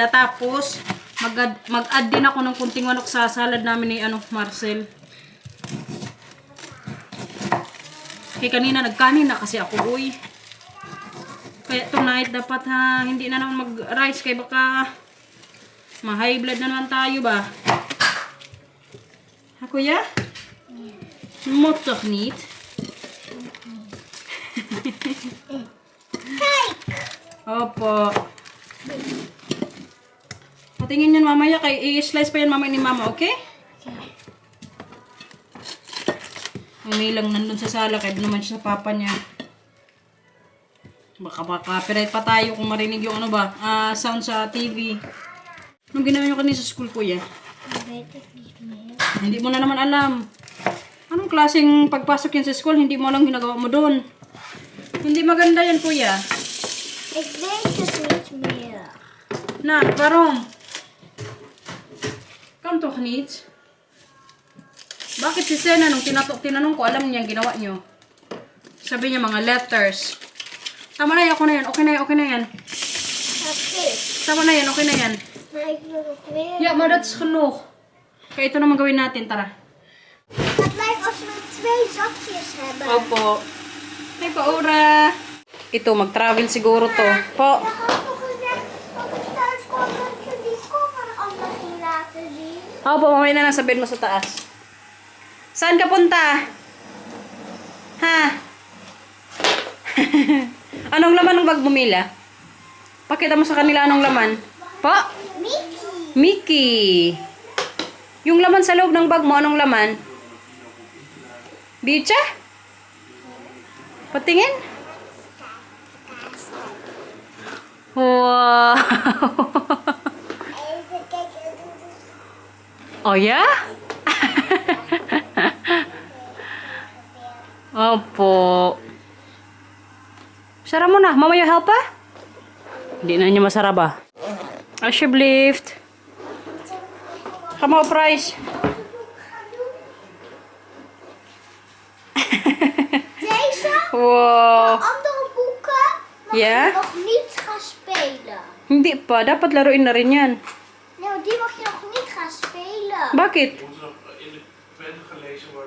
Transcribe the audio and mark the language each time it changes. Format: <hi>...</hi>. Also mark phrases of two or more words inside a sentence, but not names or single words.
<tl>Tapos, mag-add din ako ng kunting manok sa salad namin ni Marcel. Kaya kanina nagkanin na kasi ako, uy. Kaya tonight dapat hindi na naman mag-rice kaya baka ma-</tl> <en>high blood</en> <tl>na naman tayo ba? Ha, kuya?</tl> <nl>Moet toch niet?</nl> <tl>Opo. Patingin yan mamaya kay i-slice pa yan mamaya ni Mama, okay? May lang nandun sa sala kaya naman siya sa papa niya. Baka copyright pa tayo kung marinig yung sound sa TV. Anong ginawa nyo kanina sa school, kuya?</tl> <nl>Weet ik niet meer.</nl> <tl>Hindi mo na naman alam. Anong klaseng pagpasok yan sa school? Hindi mo alam ginagawa mo doon. Hindi maganda yan, kuya.</tl> <nl>Ik weet het niet meer. Na, waarom? Kan toch niet?</nl> <tl>Bakit si Sena nung tinanong ko, alam niya ang ginawa nyo? Sabi niya mga letters. Tama na yan, ako na yan, okay na yan, okay na yan. Oké. Tama na yan, okay na yan.</tl> <nl>Maar ik wil nog weer. Ja, maar dat is genoeg.</nl> <tl>Kaya ito naman gawin natin, tara.</tl> <nl>Het lijkt als we 2 zakjes hebben.</nl> <tl>Opo. Hey, Paura. Ito, mag-travel siguro to. Po.</tl> <nl>Dan had ik nog gezegd dat ik thuis kwam dat je die koffer allemaal ging laten zien.</nl> <tl>Opo, mamaya na lang sabihin mo sa taas. Saan ka punta? Ha? Anong laman ng bag mo, Mila? Pakita mo sa kanila anong laman. Po? Mickey. Mickey. Yung laman sa loob ng bag mo, anong laman? Bicha? Patingin? Wow!</tl> <nl>Even kijken.</nl> <tl>Oh ya? Opo. Sara mo na. Mamaya help pa? Hindi na niya masara ba?</tl> <nl>Alsjeblieft.</nl> <en>Come on, price.</en> <nl>Deze Wow. andere boeken mag Ja? je nog niet gaan spelen.</nl> <tl>Hindi pa. Dapat laruin na rin yan.</tl> <nl>Nee, maar die mag je nog niet gaan spelen.</nl> <tl>Bakit?</tl> <nl>Moet nog in de pen gelezen worden.</nl>